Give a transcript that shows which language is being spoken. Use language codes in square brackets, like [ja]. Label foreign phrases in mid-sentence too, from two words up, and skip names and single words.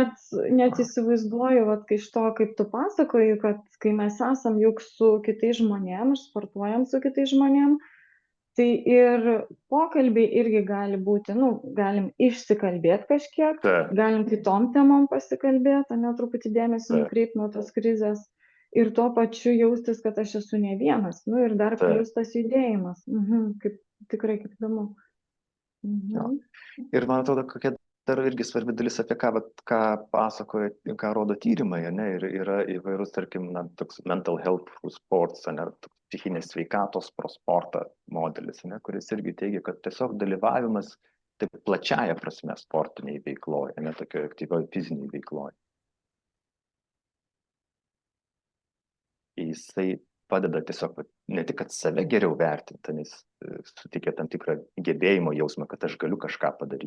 [lt] net įsivaizduoju, kai iš to, kaip tu pasakoji, kad kai mes esam juk su kitais žmonėm, sportuojam su kitais žmonėm, tai ir pokalbiai irgi gali būti, galim išsikalbėti kažkiek, galim kitom temom pasikalbėti, truputį dėmesį nukreipti nuo tos krizės ir tuo pačiu jaustis, kad aš esu ne vienas, ir dar plius tas judėjimas. Tikrai kaip įdomu. Ir man atrodo, kokia dar irgi svarbi dalis, apie ką pasakoja, ką rodo tyrimai, ir yra įvairūs, tarkim, toks [en] mental health sports, [lt] psichinės sveikatos pro sportą modelis, kuris irgi teigia, kad tiesiog dalyvavimas taip plačiaja prasme sportiniai veikloje, ne tokioje aktyvioje fiziniai veikloje. Jisai padeda tiesiog ne tik, kad save geriau vertinti, nes suteikia tam tikrą gebėjimo jausmą, kad aš galiu kažką padaryti.